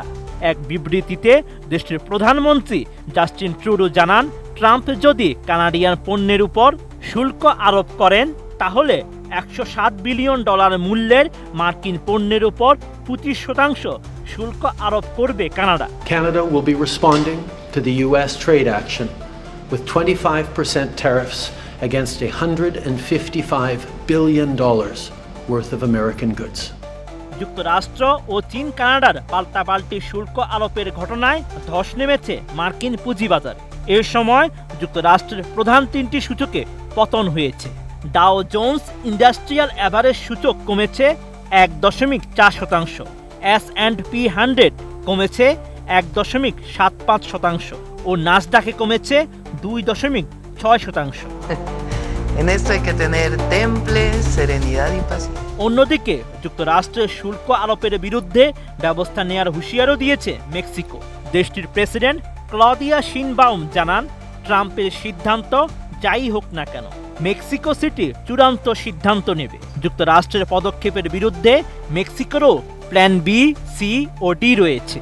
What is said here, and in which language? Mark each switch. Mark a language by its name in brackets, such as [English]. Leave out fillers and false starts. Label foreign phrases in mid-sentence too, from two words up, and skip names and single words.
[Bangla] এক বিবৃতিতে দেশটির প্রধানমন্ত্রী জাস্টিন ট্রুডো জানান, ট্রাম্প যদি কানাডিয়ান পণ্যের উপর শুল্ক আরোপ করেন তাহলে $107 বিলিয়ন মূল্যের মার্কিন পণ্যের উপর 25% শুল্ক আরোপ করবে কানাডা। [English] Canada will be responding to the US trade action with 25% tariffs against $155 billion worth of American goods. [Bangla] যুক্তরাষ্ট্র ও চীন কানাডার পাল্টাপাল্টি শুল্ক আরোপের ঘটনায় ধস নেমেছে মার্কিন পুঁজিবাজারে। এর সময় যুক্তরাষ্ট্রের প্রধান 3টি সূচকে পতন হয়েছে। ডাও জোন্স ইন্ডাস্ট্রিয়াল অ্যাভারেজ সূচক কমেছে 1.4%, S&P 100 কমেছে 1.75% ও নাসডাকে কমেছে 2.6%। [Spanish] En esto hay que tener temple, serenidad y paciencia. [Bangla] অন্যদিকে যুক্তরাষ্ট্রের শুল্ক আরোপের বিরুদ্ধে ব্যবস্থা নেওয়ার হুঁশিয়ারও দিয়েছে মেক্সিকো। দেশটির প্রেসিডেন্ট ক্লদিয়া শিনবাউম জানান, ট্রাম্পের সিদ্ধান্ত যাই হোক না কেন, মেক্সিকো সিটি চূড়ান্ত সিদ্ধান্ত নেবে। যুক্তরাষ্ট্রের পদক্ষেপের বিরুদ্ধে মেক্সিকোরও প্ল্যান বি, সি ও ডি রয়েছে।